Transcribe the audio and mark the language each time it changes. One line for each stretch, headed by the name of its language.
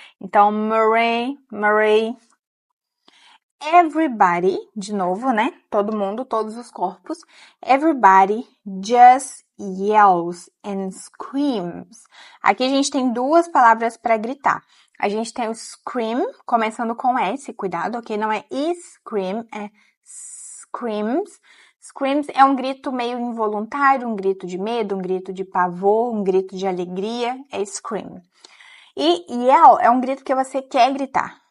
Portuguese: Então, Murray. Everybody, de novo, né? Todo mundo, todos os corpos.
English: Everybody just yells and screams.
Portuguese: Aqui a gente tem 2 palavras para gritar. A gente tem o scream, começando com S, cuidado, ok? Não é scream, é screams. Screams é um grito meio involuntário, um grito de medo, um grito de pavor, um grito de alegria, é scream. E yell é um grito que você quer gritar.